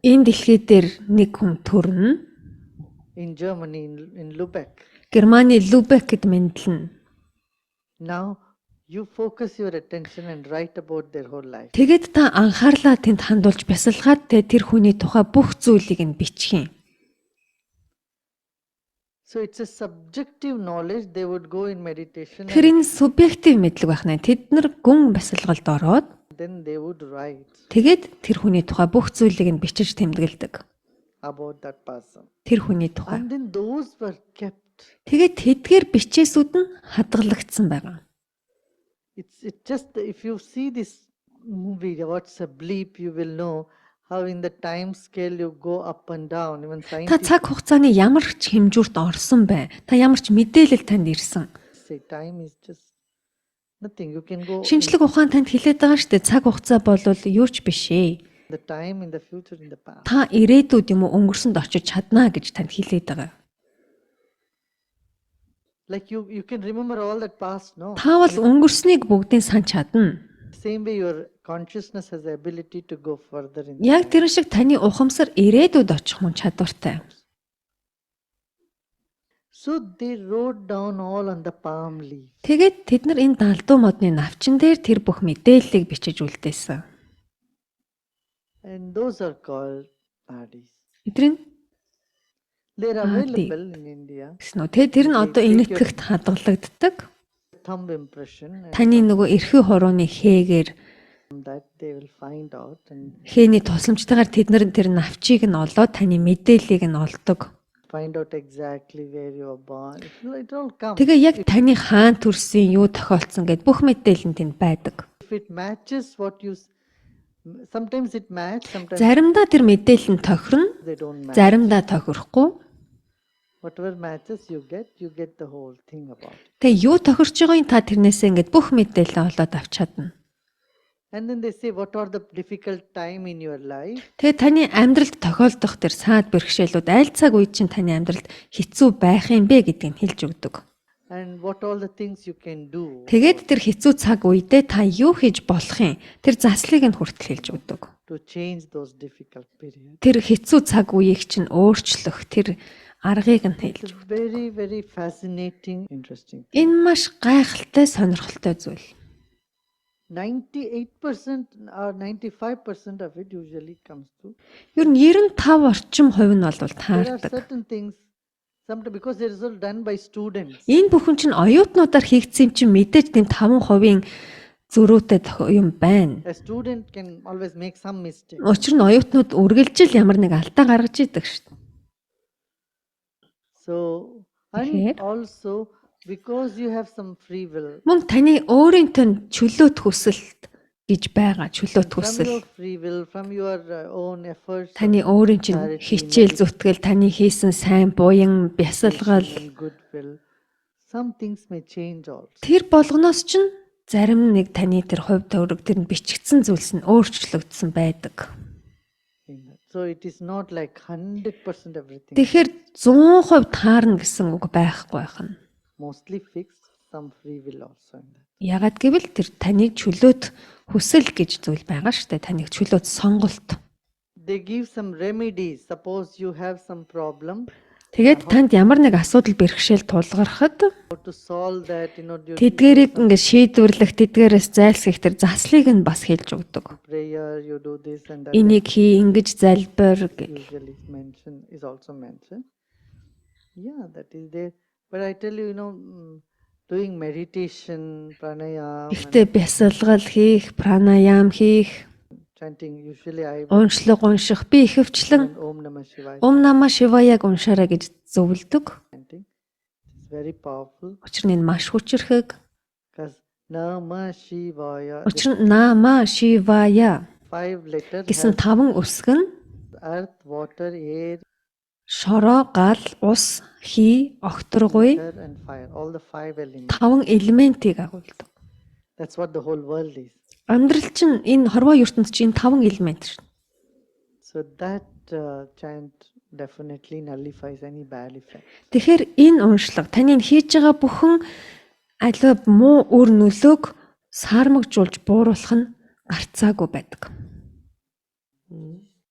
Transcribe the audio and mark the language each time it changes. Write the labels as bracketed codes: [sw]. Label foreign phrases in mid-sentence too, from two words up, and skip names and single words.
[mn] энэ дэлхий дээр нэг хүн төрнө. [en] in Germany, in Lübeck. [mn] Германы Лүбек гэд мэдлэн. [en] Now, you focus your attention and write about their whole life. [mn] Тэгээд та анхаарлаа тэнд хандуулж бясалгаад тэр хүний тухай бүх зүйлийг нь бичих юм. [en] So it's a subjective knowledge. They would go in meditation [mn] Тэр энэ субъектив мэдлэг байх нэ. Тэд нар гүн бясалгалд ороод [en] and then they would write [mn] тэгээд тэр хүний тухай бүх зүйлийг нь бичиж тэмдэглэдэг. [en] about that person. [mn] Тэр хүний тухай. [en] And then those were kept. [mn] Тэгээд тэдгээр бичээсүүд нь хадгалагдсан байгаа. [en] It's just, if you see this movie, what's a bleep, you will know how in the time scale you go up and down. Even [mn] Та [en] scientists [mn] цаг хугацааны ямар ч хэмжүүрт орсон бай. Та ямар ч мэдээлэл танд ирсэн. [en] say time is just nothing. You can go in [mn] Шинжлэх ухаан танд хэлээд байгаа шүү дээ. Цаг хугацаа бол юу ч биш ээ. [en] the time, in the future, in the past. [mn] Та ирээдүйд юм уу өнгөрсөнд очиж чаднаа гэж танд хэлээд байгаа. [en] Like you can remember all that past, no? [mn] Та бол өнгөрснийг бүгдийг санаж чадна. [en] Same way your consciousness has the ability to go further in [mn] Яг [en] time. [mn] тэр шиг таны ухамсар ирээдүйд очих мөн чадвартай. [en] So they wrote down all on the palm leaf. [mn] Тэгээд тэд нар энэ далдуу модны навчин дээр тэр бүх мэдээллийг бичиж үлдээсэн. [en] And those are called nadis. [mn] Эдрийн [en] They are Nadi. available in India. [mn] гэсэн үү? Тэр нь одоо энэтхэгт хадгалагддаг. [en] Thumb impression, and [mn] Таны нөгөө эрхүү хорооны хээгээр [en] from that they will find out and [mn] хээний тусламжтайгаар тэд нар тэр навчийг нь олоод таны мэдээллийг нь олдог. [en] find out exactly where you are born. It all comes. [mn] Тэгээ яг таны хаан төрсөн юу тохиолдсон гэд бүх мэдээлэл нь тэнд байдаг. [en] If it matches what you, sometimes it match, sometimes [mn] Заримдаа тэр мэдээлэл нь тохирно, [en] they don't match. [mn] заримдаа тохирохгүй. [en] Whatever matches you get the whole thing about it. [mn] Тэгээ юу тохирч байгааг та тэрнээсээ ингээд бүх мэдээлэл олоод авч чадна. [en] And then they say, what are the difficult time in your life? [mn] Тэгээ таны амьдралд тохиолдох тэр саад бэрхшээлүүд аль цаг үед чинь таны амьдралд хэцүү байх юм бэ гэдгийг хэлж өгдөг. And what all the things you can do Тэгээд тэр хэцүү цаг үедээ та юу хийж болох юм? Тэр заслыг нь хүртэл хэлж өгдөг. [en] to change those difficult periods. [mn] Тэр хэцүү цаг үеийг чинь өөрчлөх тэр аргыг нь хэлж [en] It's a very, very fascinating, interesting. [mn] Энэ маш гайхалтай, сонирхолтой зүйл. [en] 98% or 95% of it usually comes to. [mn] Ер нь 95 орчим хувь нь бол [en] There are [mn] таардаг. [en] certain things, sometimes because it is all done by students. [mn] Энэ бүхэн чинь оюутнуудаар хийгдсэн юм чинь мэдээж тийм 5% зөрүүтэй юм байна. [en] A student can always make some mistake. [mn] Учир нь оюутнууд үргэлжил ямар нэг алдаа гаргаж идэг шүү дээ. [en] So, and [mn] Тэгэхээр [en] also because you have some free will. [mn] Мөн таны өөрийн тань чөлөөт хүсэлт гэж байгаа чөлөөт [en] From [mn] хүсэл. [en] your free will, from your own efforts, [mn] Таны өөрийн чинь хичээл зүтгэл, таны хийсэн сайн буян, бясалгал [en] and goodwill, some things may change also. [mn] тэр болгоноос чинь зарим нэг таны тэр хувь төврөг тэр нь бичигдсэн зүйлс нь өөрчлөгдсөн байдаг. [en] In that. So it is not like 100% everything. [mn] Тэгэхээр 100% таарна гэсэн үг байхгүй байна. [en] Mostly fixed, some free will also in that. [mn] Ягаад гэвэл тэр таны чөлөөт хүсэл гэж зүйл байгаа шүү дээ. Таны чөлөөт сонголт. [en] They give some remedies. Suppose you have some problem, [mn] Тэгээд танд ямар нэг асуудал бэрхшээл тулгархад [en] how to solve that, you [mn] тэдгэрийг ингээд шийдвэрлэх, тэдгээрээс зайлсхийх тэр заслыг нь бас хэлж өгдөг. [en] prayer, you do this and that. [mn] Энийг хий, ингэж залбир гэх. [en] Usually is also mentioned. Yeah, that is there. But I tell you, doing meditation, pranayama, [mn] Гэхдээ бясалгал хийх, пранаям хийх, [en] chanting, usually I [mn] уншлаг унших, би ихэвчлэн [sa] Om Namah Shivaya [mn] Ом Нама Шиваяг уншаарай гэж зөвлөдөг. [en] chanting. It's very powerful [mn] Учир нь энэ маш хүчрхэг. [en] because Namah Shivaya, [mn] Учир нь Нама Шивая [en] 5 letters [mn] гэсэн 5 үсэг нь [en] earth, water, air, [mn] шороо, гал, ус, хий, огторгуй [en] water and fire. All the 5 elements. [mn] 5 элементийг агуулдаг. [en] That's what the whole world is. [mn] Амьдрал чинь энэ хорвоо ертөнд чинь 5 элемент шүү. [en] So that chant definitely nullifies any bad effect. [mn] Тэгэхээр энэ уншлага таны хийж байгаа бүхэн аливаа муу үр нөлөөг саармагжуулж бууруулах нь гарцаагүй байдаг.